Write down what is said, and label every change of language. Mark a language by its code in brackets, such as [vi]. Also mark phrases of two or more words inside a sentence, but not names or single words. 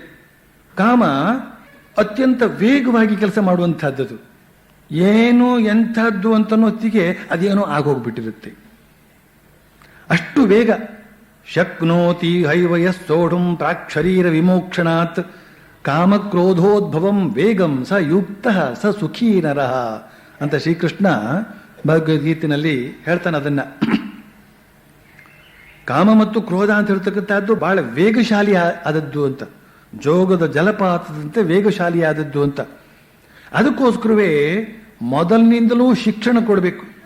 [kn] ಕಾಮ ಅತ್ಯಂತ ವೇಗವಾಗಿ ಕೆಲಸ ಮಾಡುವಂತಹದ್ದು. ಏನು ಎಂಥದ್ದು ಅಂತನೋ ಹೊತ್ತಿಗೆ ಅದೇನೋ ಆಗೋಗ್ಬಿಟ್ಟಿರುತ್ತೆ. ಅಷ್ಟು ಬೇಗ. [sa] ಶಕ್ನೋತಿ ಹೈವಯಸ್ಸೋಢುಂ ಪ್ರಾಕ್ಷರೀರ ವಿಮೋಕ್ಷಣಾತ್ ಕಾಮಕ್ರೋಧೋದ್ಭವಂ ವೇಗಂ ಸ ಯುಕ್ತ ಸ ಸುಖೀ ನರಃ [kn] ಅಂತ ಶ್ರೀಕೃಷ್ಣ ಭಗವದ್ಗೀತೆಯಲ್ಲಿ ಹೇಳ್ತಾನೆ. ಅದನ್ನ ಕಾಮ ಮತ್ತು ಕ್ರೋಧ ಅಂತ ಹೇಳ್ತಕ್ಕಂಥದ್ದು ಬಹಳ ವೇಗಶಾಲಿ ಆದದ್ದು ಅಂತ, ಜೋಗದ ಜಲಪಾತದಂತೆ ವೇಗಶಾಲಿ ಆದದ್ದು ಅಂತ. ಅದಕ್ಕೋಸ್ಕರವೇ ಮೊದಲಿನಿಂದಲೂ ಶಿಕ್ಷಣ ಕೊಡಬೇಕು.